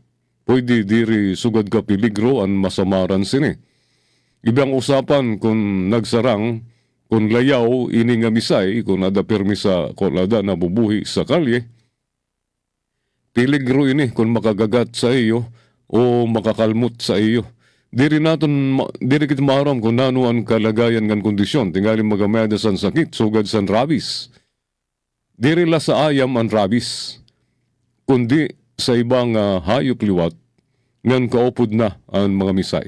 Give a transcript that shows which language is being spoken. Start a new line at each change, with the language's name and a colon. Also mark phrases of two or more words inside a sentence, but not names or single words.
Waray: Pwede diri sugad ka piligro ang masamaran sini. Ibang usapan kung nagsarang, kung layaw ini nga misay, kung ada permisa, kung ada nabubuhi sa kalye, piligro ini kung makagagat sa iyo o makakalmot sa iyo. Diri kita maharam kung nano ang kalagayan ng kondisyon. Tingali magameda sa sakit, sugad sa rabies. Diri la sa ayam ang rabies, kundi sa ibang hayop liwat, ngan kaupod na ang mga misay.